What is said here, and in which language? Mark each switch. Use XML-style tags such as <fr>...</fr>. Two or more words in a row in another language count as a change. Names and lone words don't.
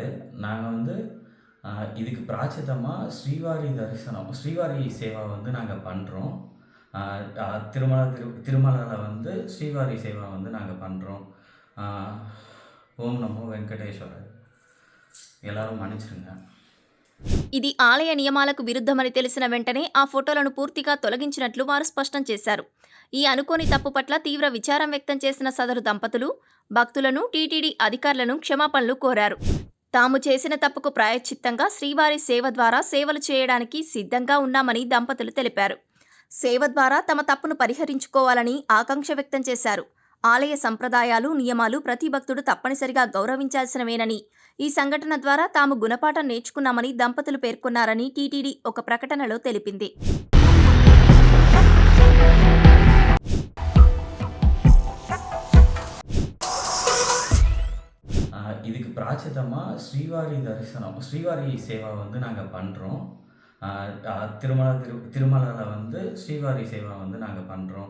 <ta>நாங்கள் வந்து இதுக்கு பிராச்சித்தமாக ஸ்ரீவாரி சேவா வந்து நாங்கள் பண்ணுறோம். திருமலையில் வந்து ஸ்ரீவாரி சேவா வந்து நாங்கள் பண்ணுறோம்.</ta> <sa>ஓம் நமோ వెంకటేశ్వర.</sa> <ta>எல்லாரும் மன்னிச்சிருங்க.</ta> <te>ఇది ఆలయ నియమాలకు విరుద్ధమని తెలిసిన వెంటనే ఆ ఫోటోలను పూర్తిగా తొలగించినట్లు వారు స్పష్టం చేశారు. ఈ అనుకోని తప్పు పట్ల తీవ్ర విచారం వ్యక్తం చేసిన సదరు దంపతులు భక్తులను, టీటీడీ అధికారులను క్షమాపణలు కోరారు. తాము చేసిన తప్పుకు ప్రాయశ్చిత్తంగా శ్రీవారి సేవ ద్వారా సేవలు చేయడానికి సిద్ధంగా ఉన్నామని దంపతులు తెలిపారు. సేవ ద్వారా తమ తప్పును పరిహరించుకోవాలని ఆకాంక్ష వ్యక్తం చేశారు. ఆలయ సంప్రదాయాలు, నియమాలు ప్రతి భక్తుడు తప్పనిసరిగా గౌరవించాల్సినవేనని, ఈ సంఘటన ద్వారా తాము గుణపాఠం నేర్చుకున్నామని దంపతులు పేర్కొన్నారని టీటీడీ ఒక ప్రకటనలో తెలిపింది.</te> <ta>இதுக்கு பிராச்சித்தமாக ஸ்ரீவாரி சேவா வந்து நாங்கள் பண்ணுறோம். திருமலையில் வந்து ஸ்ரீவாரி சேவா வந்து நாங்கள் பண்ணுறோம்.</ta>